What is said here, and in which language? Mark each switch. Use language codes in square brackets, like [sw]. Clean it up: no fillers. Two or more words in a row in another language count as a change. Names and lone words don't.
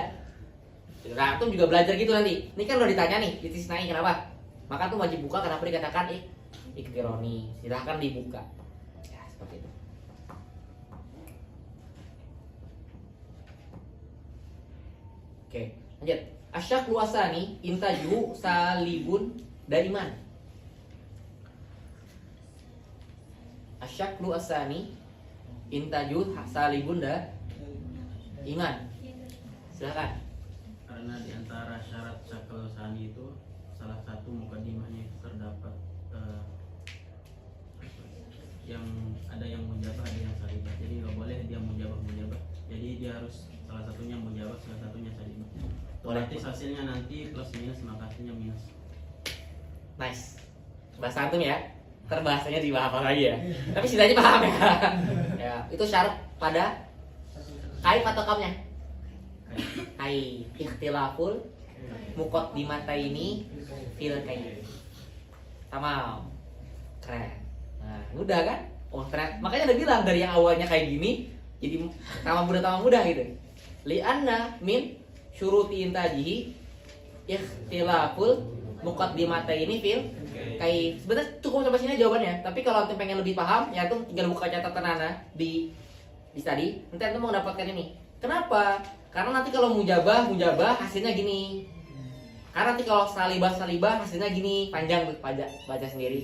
[id] Nah, itu juga belajar gitu nanti. Ini kan udah ditanya nih, istisnai kenapa? Maka tuh wajib buka, kenapa dikatakan iktironi. Silahkan dibuka. Ya, seperti itu. Oke, lanjut. [ar] الشكل الثاني إنتاجه سالب دائما. الشكل الثاني إنتاجه سالب إيمان. [id] Silakan. Karena di antara syarat [ar] شكل ثاني [id] itu salah satu mukadimahnya itu terdapat yang ada yang mujabah, ada yang salibah. Jadi nggak boleh dia mujabah. Jadi dia harus salah satunya mujabah, salah satunya salibah. Otomatis hasilnya nanti plus minus, maka hasilnya minus. Nice. Bahasa antum ya. Terbahasanya dibahas lagi ya. Tapi setidaknya paham ya. Ya, itu syarat pada kaif atau kamnya. [ar] Hai, اختلاف المقدمتين في الكيف. [id] Tamam. Keren. Nah, mudah kan? Oh, keren. Makanya udah bilang dari yang awalnya kayak gini jadi tambah mudah gitu. [ar] لأن من شروط إنتاجه اختلاف المقدمتين في الكيف. [id] Sebenarnya cukup sampai sini jawabannya. Tapi kalau antum pengen lebih paham, ya antum tinggal buka catatan Ana di tadi. Nanti antum mau mendapatkan ini. Kenapa? Karena nanti kalau mujabah hasilnya gini. Karena nanti kalau salibah hasilnya gini, panjang tuh baca sendiri.